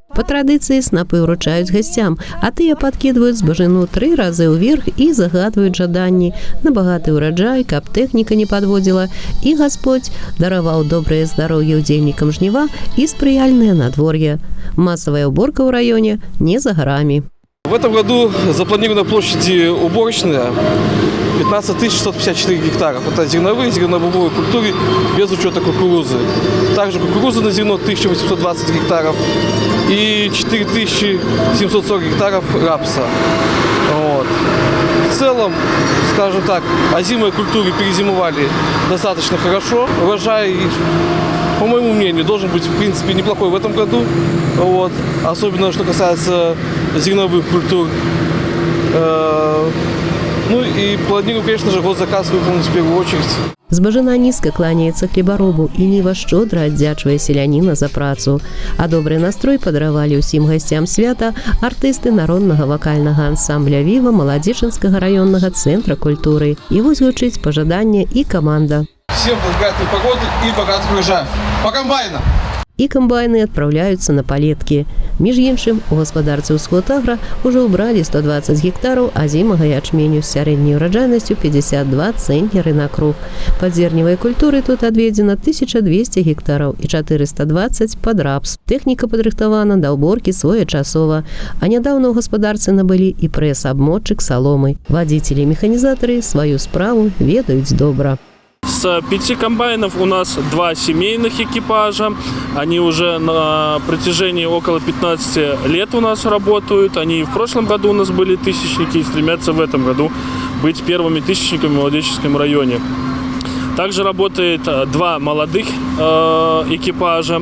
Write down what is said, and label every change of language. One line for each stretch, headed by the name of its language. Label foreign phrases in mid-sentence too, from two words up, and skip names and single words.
Belarusian: Па традыцыі снапы ўручаюць гасцям, а тыя падкідваюць збажыну 3 разы ўверх і загадваюць жаданні на багаты ўраджай, каб тэхніка не падводзіла, і Гасподзь дараваў добрае здароўе ўдзельнікам жніва і спрыяльнае надвор'е. Масавая уборка ў раёне не за гарамі.
Russian: В этом году запланирована площади уборочная 15 654 гектаров. Это зерновые, зернобобовые культуры без учета кукурузы. Также кукуруза на зерно 1820 гектаров и 4740 гектаров рапса. Вот. В целом, скажем так, озимые культуры перезимовали достаточно хорошо. Урожай, по моему мнению, должен быть, в принципе, неплохой в этом году. Вот. Особенно, что касается зерновых культур. Ну и планирую, конечно же, госзаказ выполнить в первую очередь.
Belarusian: Збажына нізка кланяецца хлебаробу і ніва шчодра аддзячвае селяніна за працу. А добры настрой падаравалі ўсім гасцям свята артысты народнага вакальнага ансамбля «Віва» Маладзечынскага раённага цэнтра культуры. І вось гучыць пажаданне і каманда.
Russian: Всем богатой погоды и богатых урожаев. По комбайнам!
Belarusian: І камбайны адпраўляюцца на палеткі. Між іншым, у гаспадарцы «Усходагра» ўжо ўбралі 120 гектараў азімага ячменю з сярэдняй ураджайнасцю 52 цэнтнеры на круг. Пад зерневай культуры тут адведзена 1200 гектараў і 420 пад рапс. Тэхніка падрыхтавана да ўборкі своечасова, а нядаўна ў гаспадарцы набылі і прэс-абмотчык саломы. Вадзіцелі і механізатары сваю справу ведаюць добра.
Russian: С 5 комбайнов у нас 2 семейных экипажа. Они уже на протяжении около 15 лет у нас работают. Они в прошлом году у нас были тысячники и стремятся в этом году быть первыми тысячниками в Молодеченском районе. Также работает 2 молодых экипажа.